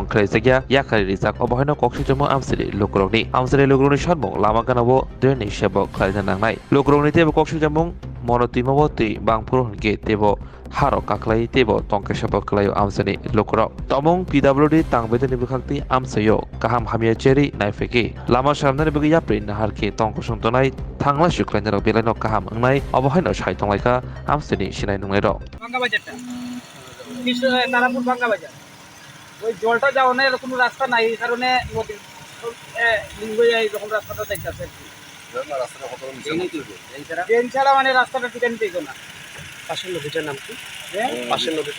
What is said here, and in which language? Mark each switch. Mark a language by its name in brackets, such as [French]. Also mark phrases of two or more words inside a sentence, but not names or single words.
[Kok Borok] ख्लायजागिया याखारि रिजाक अबहायनो कक्सिजमो आमसिरि लोकरंनि सानमु लामा गानावो दैनि सेबक ख्लायना नांनाय लोकरंनि तेबो कक्सिजमो मनोतिमावो दै बांफुर हनके तेबो हारो काख्लाय तेबो तंकेशबो क्लायो आमसनि लोकरो तमंग पिडब्लिउडि तांबेदनि बखाक्ति आमसयो गाहाम हामिया चेरि नायफेके लामा सामनानि बगै याप्रि नाहारके तंको संतनाय थांला सुख्लायनारो बेलायनो गाहाम अंनाय अबहायनो सायतंलायका आमसनि सिनाय नंलायरो [Bangla] ভাঙ্গা বাজারটা তারাপুর ভাঙ্গা বাজার ওই জলটা যাওয়ার কোনো রাস্তা নাই এই কারণে নদী লিঙ্গ এরকম রাস্তাটা দেখতেছে ট্রেন ছাড়া মানে রাস্তাটা টিকে নিতে না। পাশের নদীটার নাম কি? পাশের নদীটা